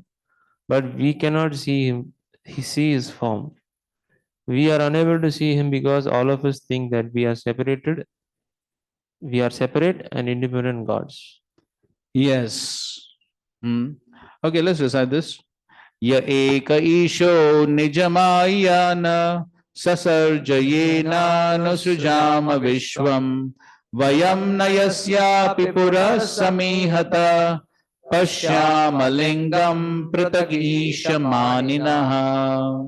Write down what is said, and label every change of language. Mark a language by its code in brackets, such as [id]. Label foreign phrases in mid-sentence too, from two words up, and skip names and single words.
[en] But we cannot see him, see his form. We are unable to see him because all of us think that we are separate and independent gods. Yes. Okay, let's recite this. [sa] य एक ईशो निजमायना ससर्जयेन नुसुजम विश्वम् वयम् नयस्य पिपुर समिहत पश्याम लिङ्गम् प्रतग् ईश मनिनः.